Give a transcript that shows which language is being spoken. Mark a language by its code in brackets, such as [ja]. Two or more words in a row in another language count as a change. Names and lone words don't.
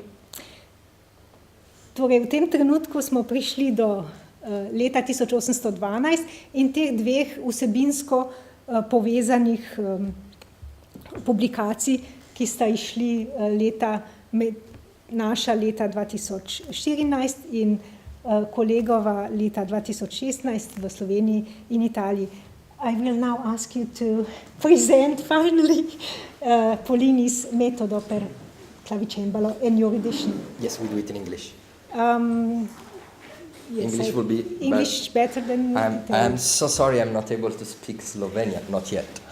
[sl] Torej, v tem trenutku smo prišli do leta 1812 in teh 2 vsebinsko povezanih publikacij, ki sta išli naša leta 2014 in kolegova leta 2016 v Sloveniji in Italiji. [en] I will now ask you to present finally Polini's Metodo per clavicembalo in your edition. Yes, we do it in English. Yes, English will be English better than I'm so sorry I'm not able to speak Slovenian, not yet.